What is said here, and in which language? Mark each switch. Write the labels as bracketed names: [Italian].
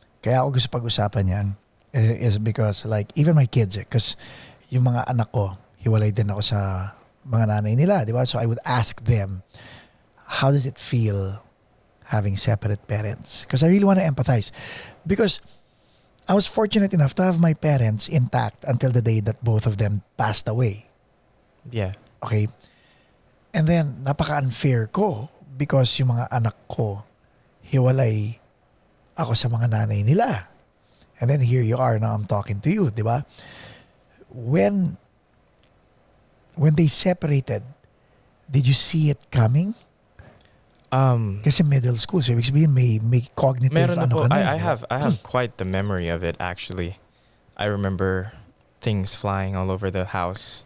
[Filipino] Kaya ako gusto pag-usapan yan [English] is because like even my kids [Filipino] because yung mga anak ko, hiwalay din ako sa mga nanay nila, di ba? [English] So I would ask them, how does it feel having separate parents? Because I really want to empathize. Because I was fortunate enough to have my parents intact until the day that both of them passed away. Yeah. Okay? [Filipino] And then, napaka-unfair ko because yung mga anak ko, hiwalay ako sa mga nanay nila. [English] And then here you are, now I'm talking to you, di ba? When they separated, did you see it coming? [Filipino] Kasi middle school, so ibig sabihin may cognitive Meron na po. ka na. [English] I have quite the memory of it actually. I remember things flying all over the house.